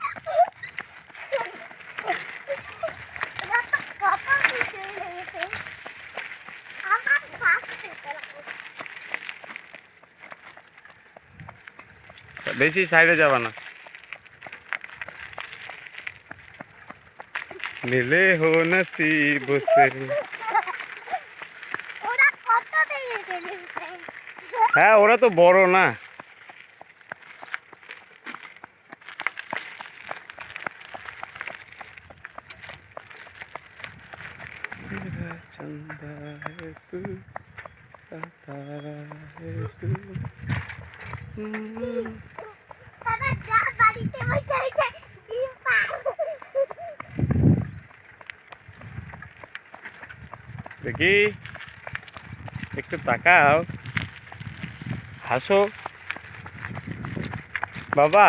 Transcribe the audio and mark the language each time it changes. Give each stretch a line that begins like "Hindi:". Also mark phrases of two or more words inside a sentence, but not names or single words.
Bangla: বেশি সাইডে যাবা না।
Hindi: मिले हो नसीब से।
Bangla: হ্যাঁ ওরা তো বড় না।
Hindi: चंदा है तू, तारा है तू।
Bangla: দেখি একটু তাকাও, হাসো বাবা।